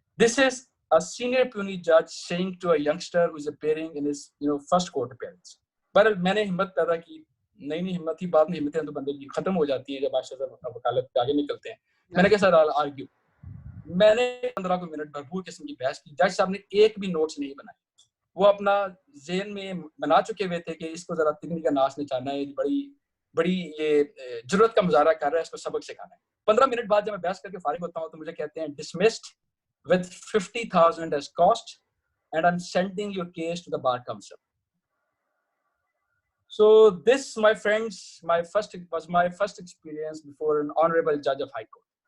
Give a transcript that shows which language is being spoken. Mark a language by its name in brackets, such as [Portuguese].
[English] This is a senior puisne judge saying to a youngster who is appearing in his first court appearance. [Urdu] پر میں نے ہمت پیدا کی, نہیں ہمت ہی بعد میں ہمتیں تو بندے کی ختم ہو جاتی ہیں جب بادشاہ وکالت کے آگے نکلتے ہیں. میں نے کہا سر آرگیو. میں نے 15 منٹ بھرپور قسم کی بحث کی. جج صاحب نے ایک بھی نوٹس نہیں بنائے. وہ اپنا ذہن میں بنا چکے ہوئے تھے کہ اس کو ذرا تکنی کا ناچ نچانا ہے, بڑی یہ ضرورت کا مظاہرہ کر رہا ہے, اس کو سبق سکھانا ہے. 15 منٹ بعد جب میں بحث کر کے فارغ ہوتا ہوں تو مجھے کہتے ہیں [English] dismissed with 50,000 as cost and I'm sending your case to the bar council. So this, my friends, was my first experience before an honorable judge of high court.